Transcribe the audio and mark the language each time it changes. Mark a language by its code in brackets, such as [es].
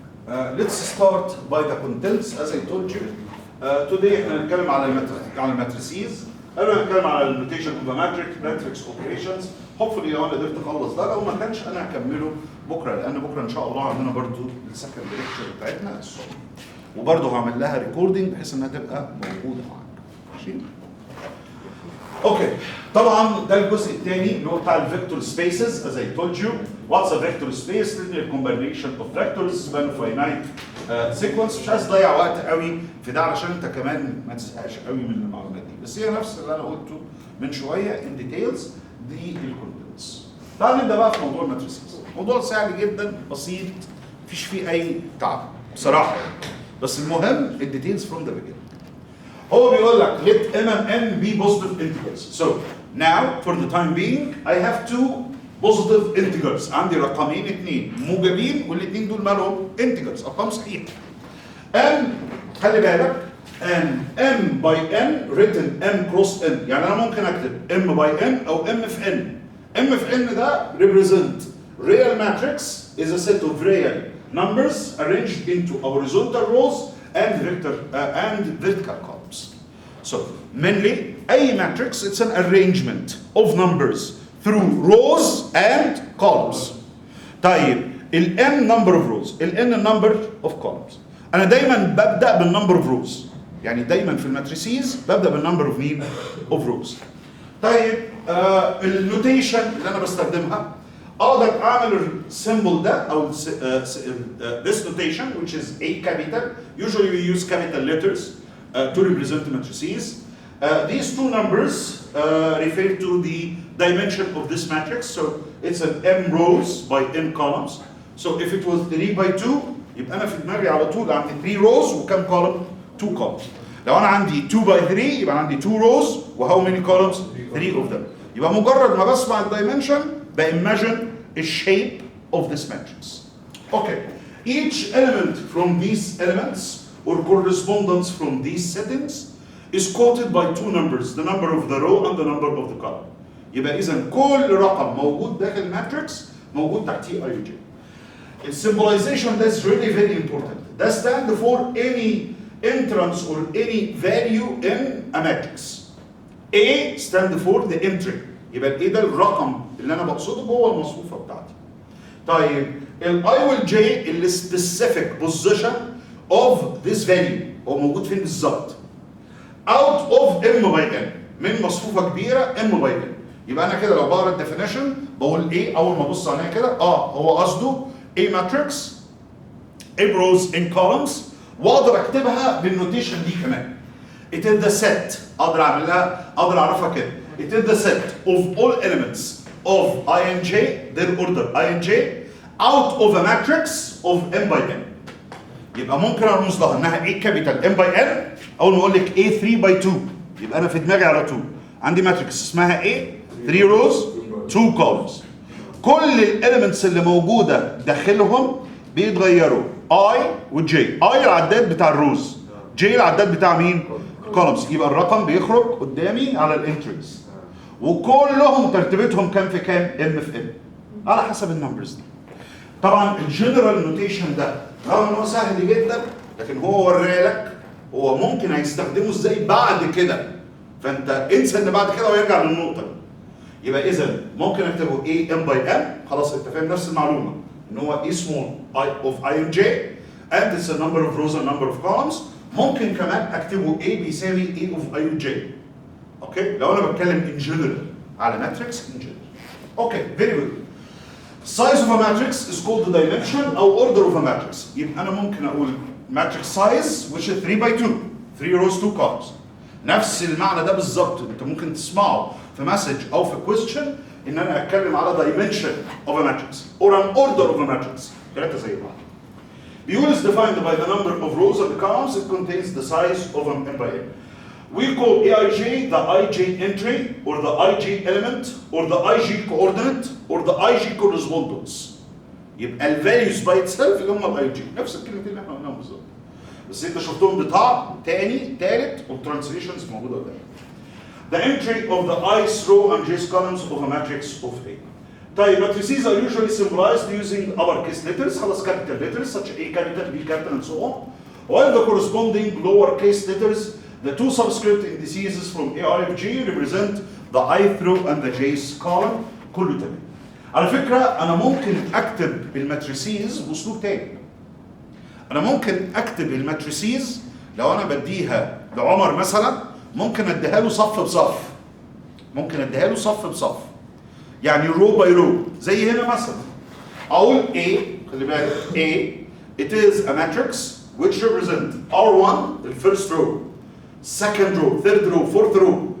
[en] Let's start by the contents as I told you. [ar] Today احنا هنتكلم على الماتريسيز. قبل ما نتكلم على النوتيشن اوف ماتريكس اوبريشنز. hopefully لو انا قدرت اخلص ده، لو ما كانش انا هكمله بكره، لان بكره ان شاء الله عندنا برضو السكند ليكتشر بتاعتنا الصبح. وبرضه هعمل لها ريكوردنج بحيث انها تبقى موجوده معاك. ماشي؟ اوكي، طبعا ده الجزء الثاني اللي هو بتاع الفيكتور سبيسز. [en] as I told you what's a vector space؟ linear combination of vectors span a finite sequence. [ar] مش عايز اضيع وقت قوي في ده علشان انت كمان ما تزهقش قوي من المعلومات دي، بس هي نفس اللي انا قلته من شويه ان ديتيلز دي الكونتنتس. تعال نبدا بقى في موضوع الماتريسيز. موضوع سهل جدا بسيط مفيش فيه اي تعب بصراحه، بس المهم الديتيلز [en] from the beginning. [ar] هو بيقول لك [en] let m and n be positive integers. So now for the time being I have two positive integers. [ar] عندي رقمين اثنين موجبين والاثنين دول مالهم integers، ارقام صحيحه. [en] m [ar] خلي بالك [en] and m by n written m cross n، [ar] يعني انا ممكن اكتب [en] m by n او m في n. m في n ده represent real matrix is a set of real numbers arranged into horizontal rows and vertical columns. So mainly a matrix it's an arrangement of numbers through rows and columns. طيب ال n number of rows ال n number of columns. [ar] انا دايما ببدا بالنمبر اوف روز، يعني دايما في الماتريسيز ببدا بالنمبر اوف مين؟ اوف روز. طيب النوتيشن اللي انا بستخدمها اقدر اعمل السيمبل ده او [en] this notation which is a capital. Usually we use capital letters to represent the matrices. These two numbers refer to the dimension of this matrix. So it's an m rows by n columns. So if it was 3 by 2 [ar] يبقى انا في دماغي على طول عندي 3 rows وكم column؟ 2 columns. لو انا عندي [en] 2 by 3 يبقى عندي 2 rows وهاو many columns؟ 3 of them. [ar] يبقى مجرد ما بسمع الدايمنشن [en] بimagine the shape of this matrix. Okay. Each element from these elements or correspondence from these settings is quoted by 2 numbers, the number of the row and the number of the column. [ar] يبقى إذا كل رقم موجود داخل الماتريكس موجود تحتيه I J. [en] The symbolization that's really very important. That stands for any entrance or any value in a matrix. A stand for the entry. [ar] يبقى ايه ده الرقم اللي انا بقصده جوه المصفوفه بتاعتي. طيب ال I وال J اللي [en] specific position of this value [ar] هو موجود فين بالظبط؟ [en] out of M by N [ar] من مصفوفه كبيره M by N. يبقى انا كده لو بقرا الديفينيشن بقول ايه اول ما ابص عليها كده هو قصده [en] A matrix A rows in columns [ar] واقدر اكتبها بالنوتيشن دي كمان. [en] It is the set [ar] اقدر اعرفها كده. [en] It is the set of all elements of I and J, their order I and J out of a matrix of M by N. [ar] يبقى ممكن ارمز لها انها A capital M by N. اول ما اقول لك A 3 by 2 يبقى انا في دماغي على طول عندي ماتريكس اسمها A 3 rows 2 columns. كل الاليمنتس اللي موجوده داخلهم بيتغيروا I و J. I العداد بتاع الروز J العداد بتاع مين؟ columns. يبقى الرقم بيخرج قدامي على الانتريز وكلهم ترتيبتهم كام في كام؟ M في M على حسب النمبرز دي. طبعا الجنرال نوتيشن ده رغم ان هو سهل جدا لكن هو ورالك هو ممكن هيستخدمه ازاي بعد كده. فانت انسى ان بعد كده ويرجع للنقطه دي. يبقى اذا ممكن اكتبه [en] A M by M [ar] خلاص انت فاهم نفس المعلومه ان هو [en] A small I of I and J and it's a number of rows and number of columns. [ar] ممكن كمان اكتبه [en] A بيساوي A of I و J. Okay [ar] لو انا بتكلم [en] in general على matrix in general. Okay very good. Size of a matrix is called the dimension او order of a matrix. [ar] يبقى انا ممكن اقول [en] matrix size which is 3 by 2 3 rows 2 columns. [ar] نفس المعنى ده بالظبط انت ممكن تسمعه في مسج او في question ان انا اتكلم على [en] dimension of a matrix [ar] or an order of a matrix. ثلاثه زي بعض. بيقول [en] is defined by the number of rows and columns. It contains the size of an M by N. We call Aij the Ij entry or the Ij element or the Ij coordinate or the Ij correspondence. [ar] يبقى الفاليوز باي itself اللي هم الاي جي نفس الكلمتين اللي احنا قلناهم بالظبط. بس انت شفتهم بطعم تاني تالت والترانسليشنز موجوده قدامك. [en] The entry of the i's row and j's columns of a matrix of A. طيب matrices are usually symbolized using uppercase letters خلاص capital letters such as A capital B capital and so on. While the corresponding lowercase letters the two subscript indices from A I of G represent the ith row and the j's column. [ar] كله تمام. على فكرة أنا ممكن أكتب الماتريسيز بأسلوب تاني. أنا ممكن أكتب الماتريسيز لو أنا بديها لعمر مثلا ممكن أديها له صف بصف. ممكن أديها له صف بصف. يعني رو باي رو زي هنا مثلا. [en] أقول A [ar] خلي بالك [en] A it is a matrix which represent R1 the first row, second row, third row, fourth row.